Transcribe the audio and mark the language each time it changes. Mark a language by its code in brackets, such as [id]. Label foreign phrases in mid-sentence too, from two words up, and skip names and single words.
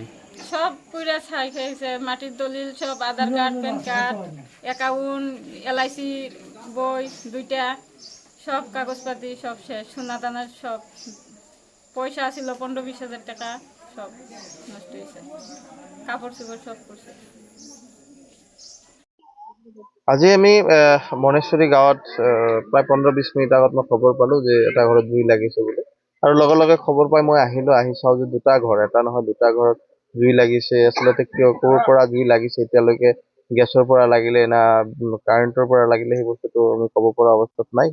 [bn] সব পুরা ছাই খেয়েছে, মাটির দলিল সব, আধার কার্ড, প্যান কার্ড, অ্যাকাউন্ট, এলআইসি বই দুইটা, সব কাগজপাতি সব শেষ। সোনা দানা সব পয়সা ছিল 15-20 হাজার টাকা সব নষ্ট হয়েছে। কাপড় চোপড় সব করছে। [as] আজি আমি মনেশ্বৰী গাঁৱত প্ৰায় 15-20 মিনিট আগত মই খবৰ পালো যে এটা ঘৰত জুই লাগিছে বুলি, আৰু লগে লগে খবৰ পাই মই আহিলো। আহি চাওঁ যে দুটা ঘৰ, এটা নহয় দুটা ঘৰত জুই লাগিছে। আচলতে ক'ৰ পৰা জুই লাগিছে এতিয়ালৈকে গেছৰ পৰা লাগিলে না কাৰেণ্টৰ পৰা লাগিলে সেই বস্তুটো আমি ক'ব পৰা অৱস্থাত নাই।